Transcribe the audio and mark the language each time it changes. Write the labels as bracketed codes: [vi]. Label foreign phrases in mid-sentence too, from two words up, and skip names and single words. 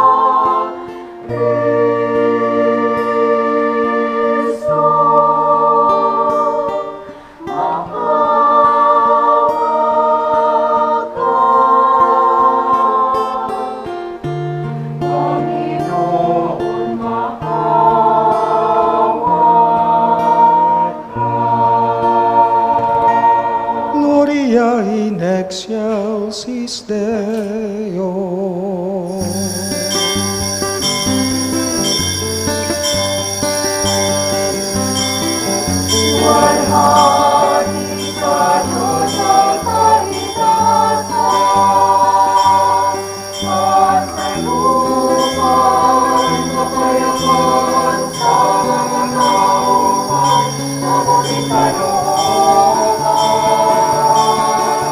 [tl] Kristo, maawa ka. Panginoon, maawa ka. [la] Gloria in excelsis Deo. [tl] Walhati sa Diyos ang kaligtasan, at sa lupa'n kapayapaan sa mga tauhan na muling kalooban.